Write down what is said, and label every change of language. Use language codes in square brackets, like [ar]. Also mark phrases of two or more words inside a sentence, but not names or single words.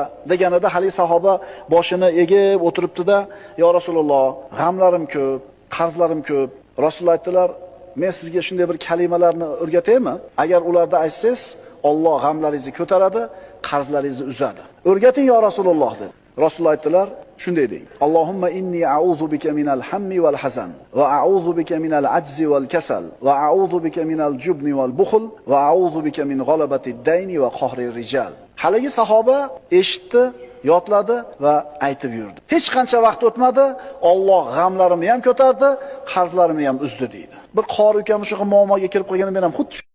[uz] deganida hali sahoba boshini egib o'tiribdi-da, [ar] "يا رسول الله, [uz] g'amlarim ko'p, qarzlarim ko'p." Rasululloh aytdilar, "Men sizga shunday bir kalimalarni o'rgataymi? Agar ularda aytsangiz, Alloh g'amlaringizni ko'taradi, qarzlaringizni uzadi. O'rgating [ar] يا رسول الله" [uz] dedi. Rasululloh aytdilar, shunday deng: [ar] "اللهم إني أعوذ بك من الهم والحزن وأعوذ بك من العجز والكسل وأعوذ بك من الجبن والبخل وأعوذ بك من غلبة الدين وقهر الرجال." [uz] Haligi sahoba eshitdi, yodladi va aytib yurdi. Hech qancha vaqt o'tmadi, Alloh g'amlarimni ham ko'tardi, qarzlarimni ham uzdi deydi. Bir qori ukam shu muammoga kirib qolgani men ham xuddi